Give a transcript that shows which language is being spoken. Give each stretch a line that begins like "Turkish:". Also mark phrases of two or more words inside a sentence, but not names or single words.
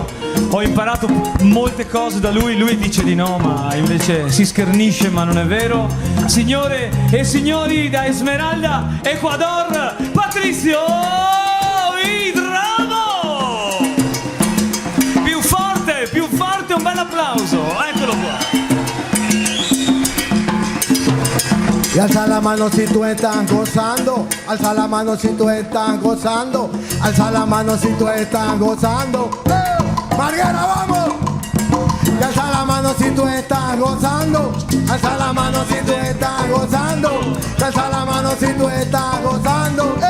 Italian: Ho imparato molte cose da lui. Lui dice di no, ma invece si schernisce, ma non è vero. Signore e signori, da Esmeralda, Ecuador, Patricio Hidramo! Più forte, un bel applauso, eccolo qua.
Spanish: Y alza la mano si tú estás gozando, alza la mano si tú estás gozando, alza la mano si tú estás gozando. Marguera, vamos. Y alza la mano si tú estás gozando, alza la mano si tú estás gozando, alza la mano si tú estás gozando.